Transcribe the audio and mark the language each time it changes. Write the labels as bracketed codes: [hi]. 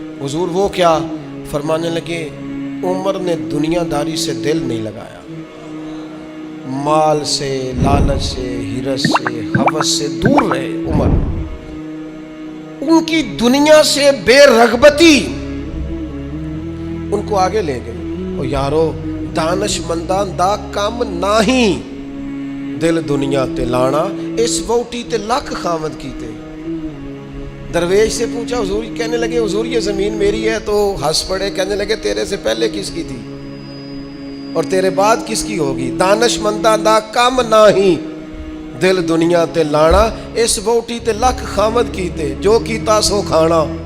[ur] حضور وہ کیا؟ فرمانے لگے عمر نے دنیا داری سے دل نہیں لگایا، مال سے، لالچ سے، ہرس سے، ہوس سے دور رہے. عمر ان کی دنیا سے بے رغبتی ان کو آگے لے گئے. [pa] اور یارو دانش مندان دا کام نہیں، دل دنیا تے لانا، اس ووٹی تے لکھ خامد کیتے. [ur] درویش سے پوچھا حضور، کہنے لگے حضور یہ زمین میری ہے، تو ہنس پڑے، کہنے لگے تیرے سے پہلے کس کی تھی اور تیرے بعد کس کی ہوگی؟ [pa] دانش مندان دا کام نہیں، دل دنیا تے لانا، اس ووٹی تے لکھ خامد کیتے، جو کیتا سو کھانا.